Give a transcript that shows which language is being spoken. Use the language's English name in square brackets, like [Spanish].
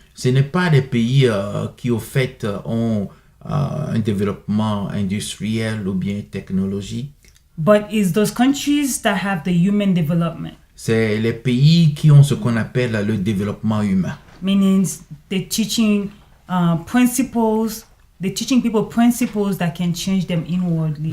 [French] ce n'est pas des pays qui au fait ont un développement industriel ou bien technologique. [English] But it's those countries that have the human development, [French] C'est les pays qui ont ce qu'on appelle le développement humain. [English] meaning they're teaching principles, they're teaching people principles that can change them inwardly.